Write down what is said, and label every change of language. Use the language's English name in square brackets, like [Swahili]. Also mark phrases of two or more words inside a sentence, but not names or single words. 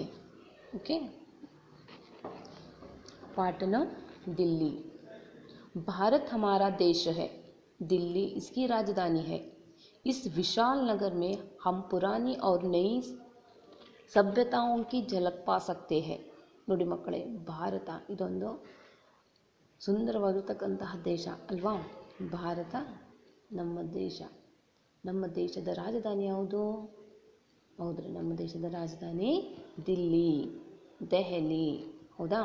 [Hindi] ओके, पाठ 9 दिल्ली। भारत हमारा देश है, दिल्ली इसकी राजधानी है। इस विशाल नगर में हम पुरानी और नई सभ्यताओं की झलक पा सकते हैं। [Kannada] ನೋಡಿ ಮಕ್ಕಳೇ, ಭಾರತ ಇದೊಂದು ಸುಂದರವಾಗಿರತಕ್ಕಂತಹ ದೇಶ ಅಲ್ವಾ। ಭಾರತ ನಮ್ಮ ದೇಶ, ನಮ್ಮ ದೇಶದ ರಾಜಧಾನಿ ಯಾವುದು? ಹೌದ್ರಿ, ನಮ್ಮ ದೇಶದ ರಾಜಧಾನಿ ದಿಲ್ಲಿ, ದೆಹಲಿ, ಹೌದಾ।